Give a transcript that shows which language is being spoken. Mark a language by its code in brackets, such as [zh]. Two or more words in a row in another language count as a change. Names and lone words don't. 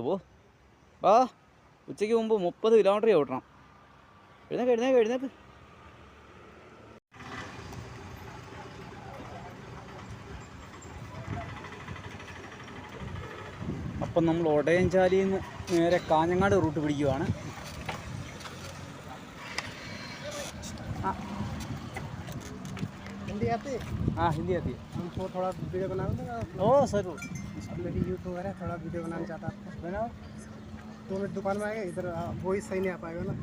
[ml] വാ, ഉച്ചയ്ക്ക് മുമ്പ് 30 കിലോമീറ്റർ ചവിട്ടണം. എഴുന്നേക്ക് എഴുന്നേക്ക് എഴുന്നേക്ക്. അപ്പം നമ്മൾ ഒടയഞ്ചാലിയിൽ നിന്ന് നേരെ കാഞ്ഞങ്ങാട് റൂട്ട് പിടിക്കുവാണ്. [hi] हाँ हिंदी आती है। हमको थोड़ा वीडियो बनाना था। ओ सर मेरी यूट्यूबर है, थोड़ा वीडियो बनाना चाहता था। बनाओ। 2 मिनट दुकान में आएगा, इधर वही सही नहीं आ पाएगा ना।